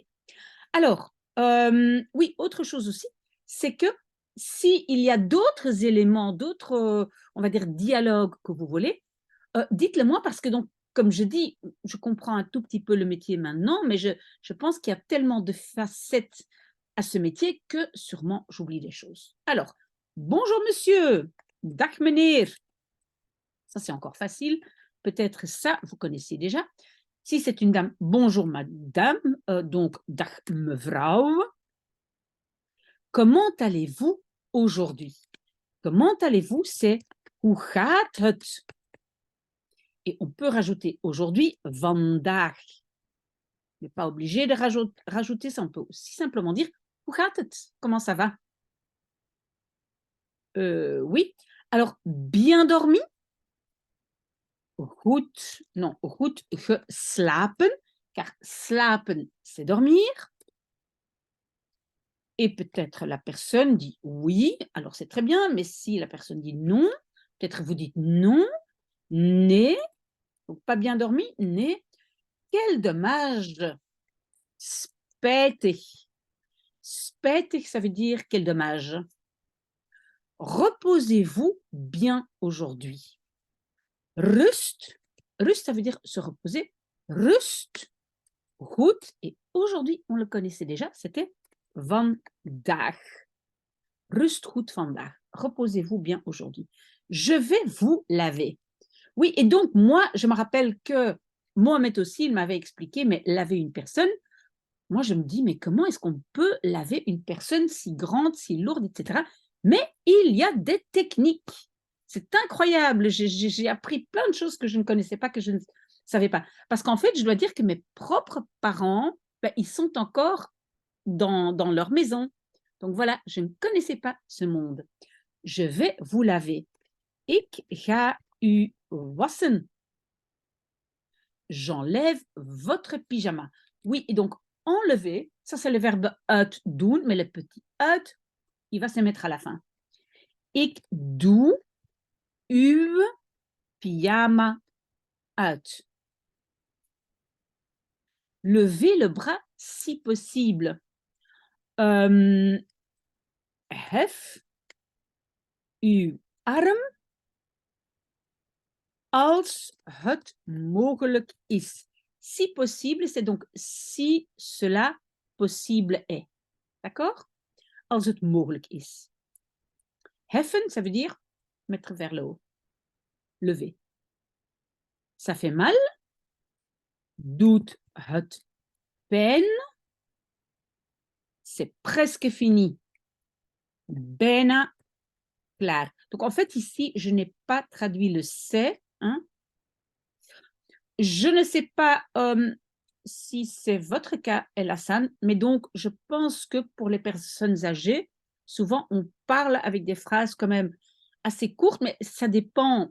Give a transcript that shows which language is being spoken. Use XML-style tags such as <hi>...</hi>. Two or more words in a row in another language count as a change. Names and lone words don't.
<fr>Alors, oui, autre chose aussi, c'est que s'il y a d'autres éléments, d'autres, on va dire, dialogues que vous voulez, dites-le moi parce que donc, comme je dis, je comprends un tout petit peu le métier maintenant, mais je pense qu'il y a tellement de facettes à ce métier que sûrement j'oublie des choses. Alors, bonjour monsieur,</fr> <nl>dag meneer.</nl> <fr>Ça, c'est encore facile. Peut-être ça, vous connaissez déjà. Si c'est une dame, bonjour madame, donc</fr> <nl>dag mevrouw.</nl> <fr>Comment allez-vous aujourd'hui? Comment allez-vous? C'est</fr> <nl>hoe gaat het?</nl> <fr>Et on peut rajouter aujourd'hui vandaag. On n'est pas obligé de rajouter ça. On peut aussi simplement dire</fr> <nl>hoe gaat het?</nl> <fr>Comment ça va? Oui. Alors, bien dormi?</fr> <nl>Goed. Non, goed geslapen. Car slapen,</nl> <fr>c'est dormir. Et peut-être la personne dit oui, alors c'est très bien, mais si la personne dit non, peut-être vous dites non, né, donc pas bien dormi, né. Quel dommage.</fr> <nl>Spijtig. Spijtig,</nl> <fr>ça veut dire quel dommage. Reposez-vous bien aujourd'hui.</fr> <nl>Rust.</nl> <fr>Rust, ça veut dire se reposer.</fr> <nl>Rust, goed.</nl> <fr>Et aujourd'hui, on le connaissait déjà, c'était vandaag.</fr> <nl>Rust goed vandaag.</nl> <fr>Reposez-vous bien aujourd'hui. Je vais vous laver. Oui, et donc moi, je me rappelle que Mohamed aussi, il m'avait expliqué, mais laver une personne, moi je me dis, mais comment est-ce qu'on peut laver une personne si grande, si lourde, etc. Mais il y a des techniques. C'est incroyable. J'ai appris plein de choses que je ne connaissais pas, que je ne savais pas. Parce qu'en fait, je dois dire que mes propres parents, ben, ils sont encore dans leur maison. Donc voilà, je ne connaissais pas ce monde. Je vais vous laver.</fr> <nl>Ik ga u wassen.</nl> <fr>J'enlève votre pyjama. Oui, et donc enlever, ça c'est le verbe uitdoen, mais le petit uit, il va se mettre à la fin.</fr> <nl>Ik doe uw pyjama uit.</nl> <fr>Levez le bras si possible.</fr> <nl>Hef uw arm als het mogelijk is.</nl> <fr>Si possible, c'est donc si cela possible est. D'accord?</fr> <nl>Als het mogelijk is. Heffen,</nl> <fr>ça veut dire mettre vers le haut. Lever. Ça fait mal.</fr> <nl>Doet het pijn.</nl> <fr>C'est presque fini.</fr> <nl>Bijna klaar.</nl> <fr>Donc en fait ici, je n'ai pas traduit le c'est. Hein? Je ne sais pas si c'est votre cas, El Hassan, mais donc je pense que pour les personnes âgées, souvent on parle avec des phrases quand même assez courtes, mais ça dépend.</fr>